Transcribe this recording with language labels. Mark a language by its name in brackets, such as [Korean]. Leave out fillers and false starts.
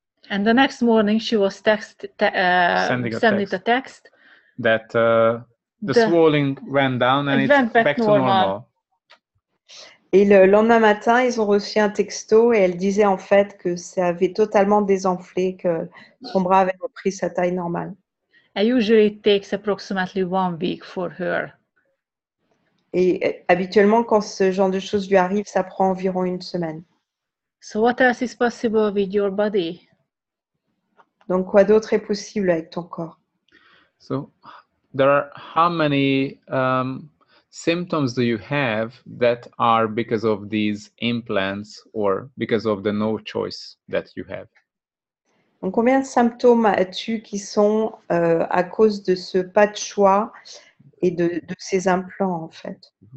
[English] And the next morning, she was sending a text that the swelling went down and it's back to normal. [French] Et le lendemain matin, ils ont reçu un texto et elle disait en fait que ça avait totalement désenflé, que son bras avait repris sa taille normale. [English] And usually it takes approximately 1 week for her. [French] Et habituellement, quand ce genre de choses lui arrive, ça prend environ 1 semaine. [English] So what else is possible with your body? [French] Donc, quoi d'autre est possible avec ton corps? [English] So, there are how many symptoms do you have that are because of these implants or because of the no choice that you have? [French] Donc, combien de symptômes as-tu qui sont à cause de ce pas de choix et de ces implants, en fait?